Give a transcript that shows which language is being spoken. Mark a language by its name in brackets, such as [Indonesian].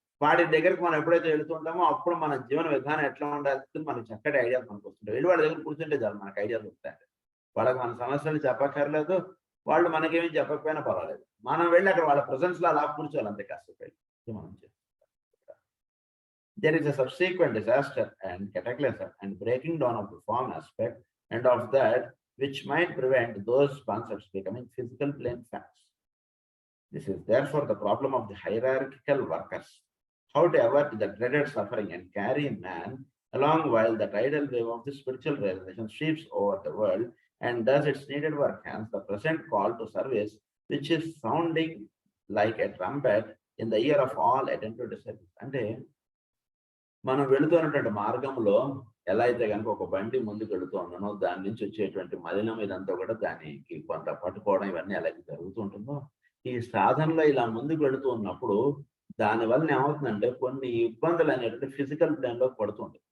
[Telugu] వాటి దగ్గరికి మనం ఎప్పుడైతే వెళుతుంటామో అప్పుడు మన జీవన విధానం ఎట్లా ఉండాలి మనకు చక్కటి ఐడియాస్ మనకు వస్తుంటాయి. వెళ్ళి వాళ్ళ దగ్గర కూర్చుంటే చాలు మనకు ఐడియాస్ వస్తాయి. వాళ్ళకి మన సమస్యలు చెప్పక్కర్లేదు, వాళ్ళు మనకేమీ చెప్పకపోయినా పర్వాలేదు. మనం వెళ్ళి అక్కడ వాళ్ళ ప్రెసెన్స్ లో అలా కూర్చోవాలి, అంతే కష్టపడి మనం చేస్తాం. [English] There is a subsequent disaster and cataclysm and breaking down of the form aspect and of that which might prevent those concepts becoming physical plane facts. This is therefore the problem of the hierarchical workers. How to avert the dreaded suffering and carry man along while the tidal wave of the spiritual realization sweeps over the world and does its needed work. Hence the present call to service, which is sounding like a trumpet in the ear of all attentive disciples. [Telugu] అంటే మనం వెళుతున్నటువంటి మార్గంలో ఎలా అయితే కనుక ఒక బండి ముందుకు వెళుతూ ఉన్నానో దాని నుంచి వచ్చేటువంటి మలినం ఇదంతా కూడా దానికి కొంత పట్టుకోవడం ఇవన్నీ అలాగే జరుగుతూ ఉంటుందో, ఈ సాధనలో ఇలా ముందుకు వెళుతూ ఉన్నప్పుడు దానివల్ల ఏమవుతుందంటే కొన్ని ఇబ్బందులు అనేటువంటి ఫిజికల్ ప్లేన్ లో పడుతుంది.